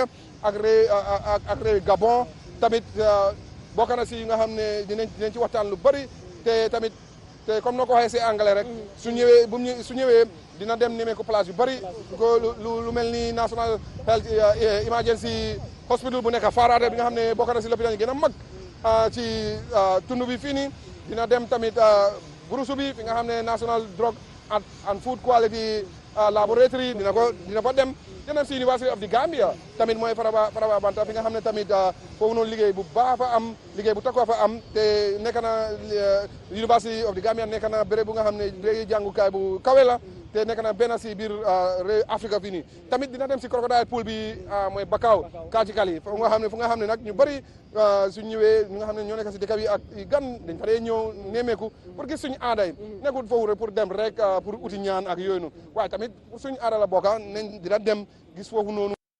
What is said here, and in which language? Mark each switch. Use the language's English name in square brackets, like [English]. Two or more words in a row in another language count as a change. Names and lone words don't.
[Wolof] ak réewi Gabon tamit bokk na si nga xam ne dinañ ci waxtaan lu bëri te tamit te comme noo ko waxee si anglais rek su ñëwee dina dem nemee ko place yu bëri ko lu mel ni National Health Emergency Hospital bu nekk Faraate bi nga xam ne bokk na si lopitaan yi gën a mag ci tund bi fii nii dina dem tamit Burusu bi fi nga xam ne National Drug and Food Quality Laboratory dina fa dem si University of the Gambia tamit mooy Faraba Banta fi nga xam ne tamit foofu noonu liggéey bu baax fa am liggéey bu takku fa am te nekk na University of the Gambia nekk na béréb bu nga xam ne léegi jàngukaay bu kawe la te nekk na benn si biir réew Afrique fii nii tamit dina dem si crocodile pool bi mooy Bakau Kajikali fu nga xam ne nag ñu bëri su ñëwee ñu nga xam ne ñoo nekk si dëkk bi ak gan dañ fa dee ñëw nemeeku pour gis suñu aada yi nekkul foofu rek pour dem rek pour uti ñaan ak yooyu noonu waaye tamit suñu aada la bokka nañ dina dem gis foofu noonu